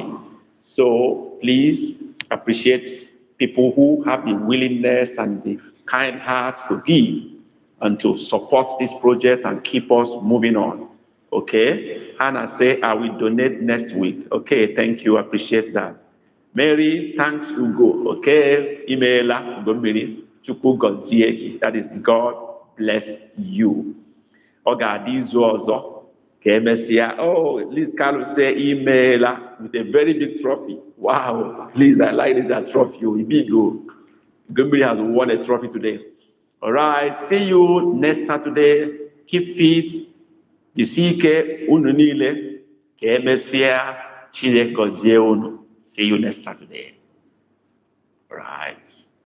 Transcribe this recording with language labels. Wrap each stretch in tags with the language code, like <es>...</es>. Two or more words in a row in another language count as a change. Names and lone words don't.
<en>So please appreciate people who have the willingness and the kind heart to give and to support this project and keep us moving on. Okay? Hannah say, I will donate next week. Okay, thank you, appreciate that. Mary, thanks Ugo.</en> <ig>Okay, emaila Ugo Chukwu gozie.</ig> <en>That is God bless you. Oga Adizu</en> <ig>ọzọ ka emesịa.</ig> <en>Oh, Liz Carlo say emaila with a very big trophy. Wow, Liz, I like this trophy. Big. Ugo has won a trophy today. All right, see you next Saturday. Keep fit.</en> <ig>Jisi ike unu niile ka emesịa Chineke gọzie unu.</ig> <en>See you next Saturday. All right.</en>